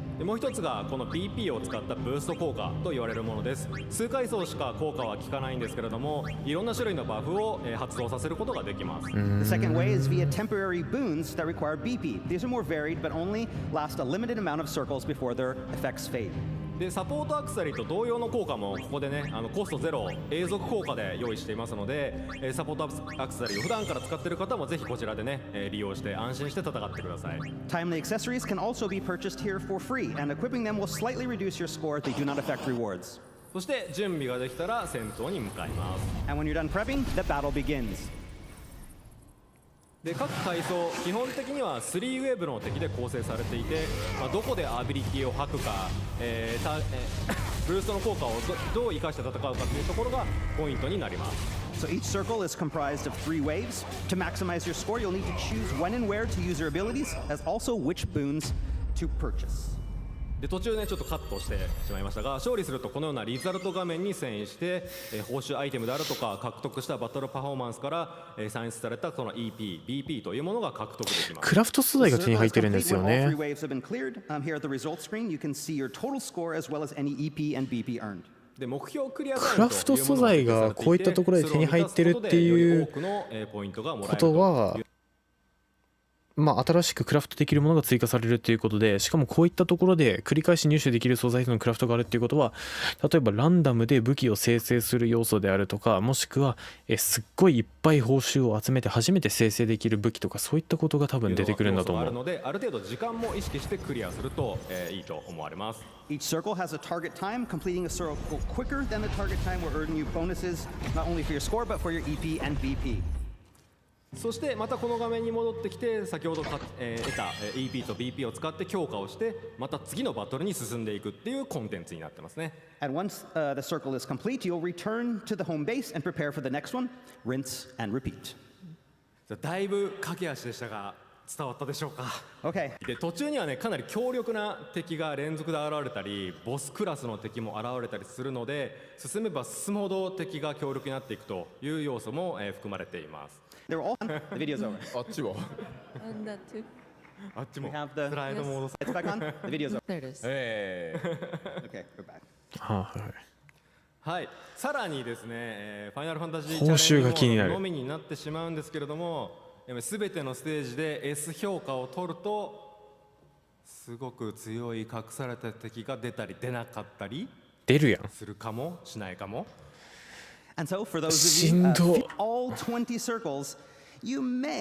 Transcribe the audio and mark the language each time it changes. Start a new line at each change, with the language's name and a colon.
Japanese: でもう一つがこの BP を使ったブースト効果と言われるものです。数階層しか効果は効かないんですけれども、いろんな種類のバフを、発動させることができます。
English: The second way is via temporary boons that require BP. These are more varied but only last a limited amount of circles before their effects fade.
Japanese: でサポートアクセサリーと同様の効果もここでね、コストゼロ永続効果で用意していますので、サポートアクセサリーを普段から使っている方もぜひこちらでね、利用して安心して戦ってください。
English: Timely accessories can also be purchased here for free, and equipping them will slightly reduce your score. They do not affect rewards.
Japanese: そして準備ができたら戦闘に向かいます。
English: And when you're done prepping, the battle begins.
Japanese: で各階層基本的には3ウェーブの敵で構成されていて、どこでアビリティを吐くか、ブルーストの効果をどう生かして戦うかというところがポイントになります。
English: So each circle is comprised of 3 waves. To maximize your score, you'll need to choose when and where to use your abilities, as also which boons to purchase.
Japanese: で途中ねちょっとカットしてしまいましたが、勝利するとこのようなリザルト画面に遷移して、報酬アイテムであるとか獲得したバトルパフォーマンスから、算出されたその EP、BP というものが獲得できます。クラフト素材が手に入ってるんですよね。
English: Here at the results screen, you can see your total score as well as any EP and BP earned.
Japanese: で目標クリアクラフト素材がこういったところで手に入ってるっていうことは、新しくクラフトできるものが追加されるということで、しかもこういったところで繰り返し入手できる素材のクラフトがあるっていうことは、例えばランダムで武器を生成する要素であるとか、もしくはすっごいいっぱい報酬を集めて初めて生成できる武器とか、そういったことが多分出てくるんだと思う。あるので、ある程度時間も意識してクリアすると、いいと思われます。
English: Each circle has a target time. Completing a circle quicker than the target time will earn you bonuses not only for your score but for your EP and BP.
Japanese: そしてまたこの画面に戻ってきて、先ほど得た EP と BP を使って強化をして、また次のバトルに進んでいくっていうコンテンツになってますね。
English: And once the circle is complete, you'll return to the home base and prepare for the next one. Rinse and repeat.
Japanese: だいぶ駆け足でしたが伝わったでしょうか。
English: Okay.
Japanese: で途中にはねかなり強力な敵が連続で現れたり、ボスクラスの敵も現れたりするので、進めば進むほど敵が強力になっていくという要素も、含まれています。
English: They're all done. The video's over.
Japanese: あっちはあっちも
English: We have
Japanese: スライドモード。
English: It's back on. The video's over. There it is. Okay, we're back.
Japanese: はい、さらにですね、ファイナルファンタジー報酬が気になるのみになってしまうんですけれども、すべてのステージで S 評価を取るとすごく強い隠された敵が出たり出なかったり出るやん。するかもしないかも。
English: And so for those of you all 20 circles, you may